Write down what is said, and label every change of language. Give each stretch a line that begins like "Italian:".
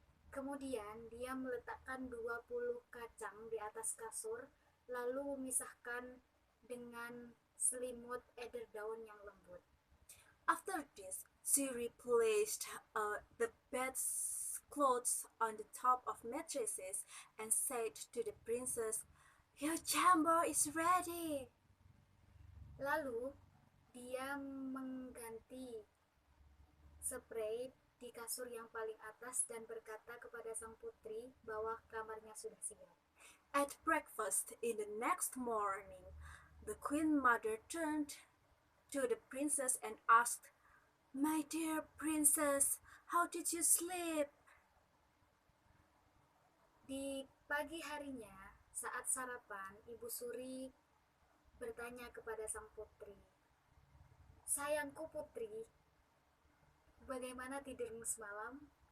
Indonesian: Kemudian dia meletakkan 20 kacang di atas kasur, lalu memisahkan dengan selimut eider-daun yang lembut.
English: After this, she replaced the bedclothes on the top of mattresses and said to the princess, "Your chamber is ready."
Indonesian: Lalu dia mengganti spray di kasur yang paling atas dan berkata kepada sang putri bahwa kamarnya sudah siap.
English: At breakfast in the next morning, the Queen Mother turned to the princess and asked, "My dear princess, how did you sleep?"
Indonesian: Di pagi harinya, saat sarapan, Ibu Suri bertanya kepada sang putri, "Sayangku putri, bagaimana tidurmu semalam?"